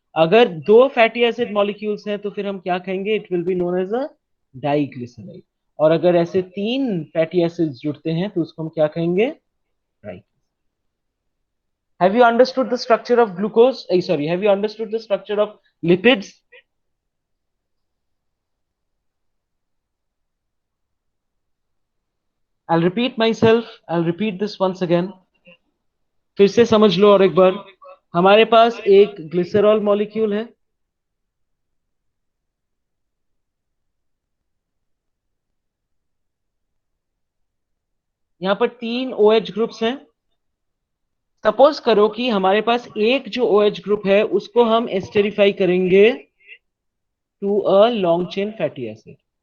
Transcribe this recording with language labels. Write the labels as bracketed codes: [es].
[hi] अगर दो fatty acid molecules हैं तो फिर हम क्या कहेंगे? [en] It will be known as a diglyceride. [hi] और अगर ऐसे तीन फैटी एसिड्स जुड़ते हैं तो उसको हम क्या कहेंगे? [en] Right. Have you understood the structure of glucose? Sorry, have you understood the structure of lipids? I'll repeat myself. I'll repeat this once again. [hi] फिर से समझ लो और एक बार. हमारे पास एक ग्लिसरॉल मॉलिक्यूल है, यहाँ पर तीन OH ग्रुप्स हैं. सपोज करो कि हमारे पास एक जो OH ग्रुप है उसको हम एस्टेरिफाई करेंगे [en] To a long chain fatty acid.